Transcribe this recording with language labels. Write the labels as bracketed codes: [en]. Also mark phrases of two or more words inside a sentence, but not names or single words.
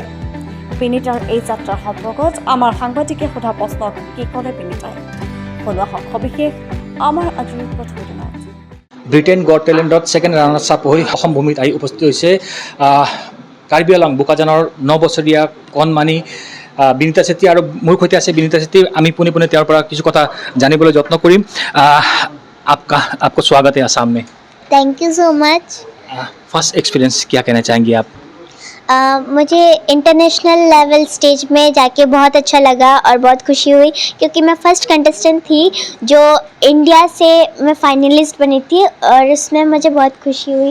[as] বিনীতাৰ এই যাত্ৰাৰ সম্পৰ্কত আমাৰ সাংবাদিকে সোধা প্ৰশ্নক কি ক'লে বিনীতাই, শুনোৱা হওক সবিশেষ আমাৰ আজিৰ প্ৰতিবেদনত। ব্ৰিটেইন গট টেলেণ্টত [en] second runners up [as] হৈ অসম ভূমিত আহি উপস্থিত হৈছে কাৰ্বি আংলং বোকাজানৰ 9 বছৰীয়া কণমানি বিনীতা চেত্ৰী আৰু মোৰ সৈতে আছে বিনীতা চেত্ৰী। আমি পোনে পোনে তেওঁৰ পৰা কিছু কথা জানিবলৈ যত্ন কৰিম। [hi] आपको स्वागत है आसाम में। [en] thank you so much. first experience [hi] क्या कहना चाहेंगे आप? मुझे [en] international level stage [hi] में जाके बहुत अच्छा लगा और बहुत खुशी हुई क्योंकि मैं [en] first contestant [hi] थी जो इंडिया से मैं फाइनलिस्ट बनी थी और उसमें मुझे बहुत खुशी हुई।